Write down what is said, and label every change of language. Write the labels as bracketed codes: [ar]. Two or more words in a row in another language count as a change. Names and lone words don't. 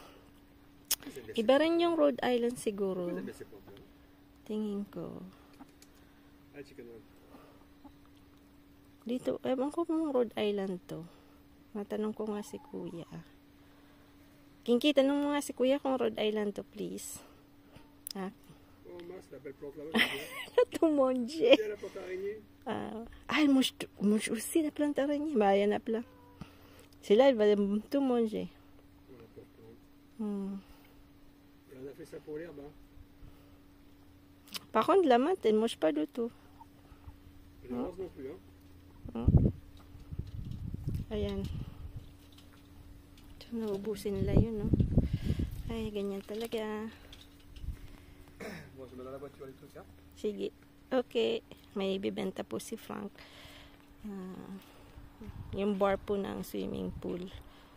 [tl] Iba rin yung Rhode Island siguro. Tingin ko. Dito, ewan ko kung Rhode Island to. Matanong ko nga si Kuya. Kinky, tanong mo nga si Kuya kung Rhode Island to, please. [fr] Ha? Tout manger. Elle mange aussi la plante araignée. Bah, il y en a plein. Celle-là, elle va tout manger. On a fait ça pour l'herbe, hein. Par contre, la menthe, elle ne mange pas du tout. Et la rose non plus, hein. [tl] Ayan. So, naubusin nila yun, no? Ay, ganyan talaga. [fr] Bon, je mets dans la voiture les trucs, hein. [tl] Sige. Okay. May bibenta po si Frank. Yung bar po ng swimming pool.